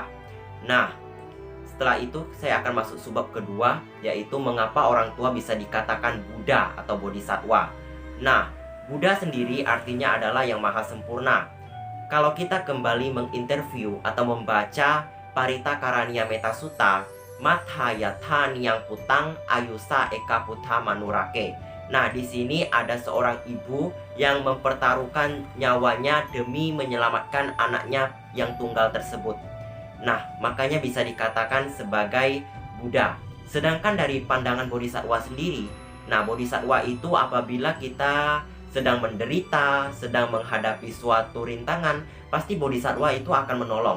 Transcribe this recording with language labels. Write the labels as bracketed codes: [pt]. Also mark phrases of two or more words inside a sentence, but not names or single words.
[id] Nah, setelah itu saya akan masuk subbab kedua, yaitu mengapa orang tua bisa dikatakan Buddha atau Bodhisattva. Nah, Buddha sendiri artinya adalah yang maha sempurna. Kalau kita kembali menginterview atau membaca Parita Karania Metta Sutta, [pi] Matha Yatha Niyang Putang Ayusa Eka Putha Manurake. [id] Nah, di sini ada seorang ibu yang mempertaruhkan nyawanya demi menyelamatkan anaknya yang tunggal tersebut. Nah, makanya bisa dikatakan sebagai Buddha. Sedangkan dari pandangan Bodhisattva sendiri, nah, Bodhisattva itu apabila kita sedang menderita, sedang menghadapi suatu rintangan, pasti Bodhisattva itu akan menolong.